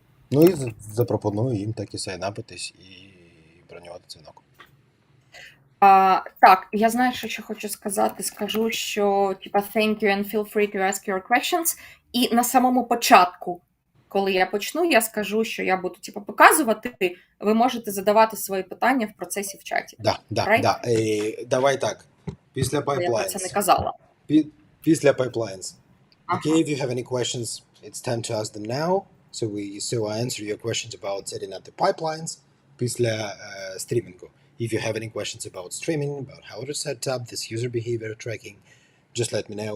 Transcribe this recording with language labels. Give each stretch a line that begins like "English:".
Ukrainian: Ну і запропоную їм так і сайнапитись і бронювати дзвінок. Так, я знаю, що ще хочу сказати. Скажу, що типа
English: thank you and feel free to ask your questions.
Ukrainian: І на самому початку, коли я почну, я скажу, що я буду типа показувати. Ви можете задавати свої питання в процесі в чаті. Да. Давай так. Після pipelines. Я про це не казала. Після
English: pipelines. Okay, if you have any questions, it's time to ask them now. So I answer your questions about setting up the pipelines
Ukrainian: після стрімінгу.
English: If you have any questions about streaming, about how to set up this user behavior tracking, just let me know.